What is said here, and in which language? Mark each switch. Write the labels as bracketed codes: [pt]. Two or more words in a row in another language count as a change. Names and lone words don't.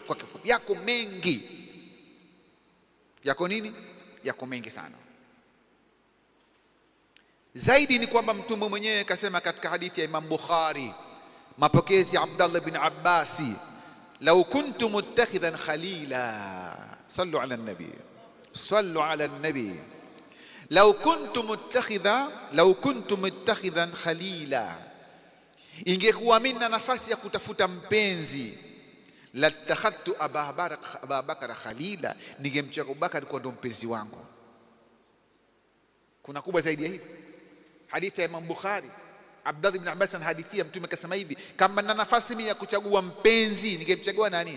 [sw] Kwa kifupi, yako mengi. Yako nini? Yako mengi sana. Zaidi ni kwamba Mtume mwenyewe kasema katika hadithi ya Imam Bukhari, mapokezi ya Abdullah bin Abbasi, [ar] لو كنت متخذا خليلا, صلوا على النبي, صلوا على النبي, لو كنت متخذا خليلا, [sw] ingekuwa mimi na nafasi ya kutafuta mpenzi, [ar] لاتخذت أبا بكر خليلا, [sw] ningemchukua Abubakar kwa ndo mpenzi wangu. Kuna kubwa zaidi ya hili? Hadithi ya Imam Bukhari, Abdullah ibn Abbas anahadithia Mtume kasema hivi, kama na nafasi mimi ya kuchagua mpenzi ningemchagua nani?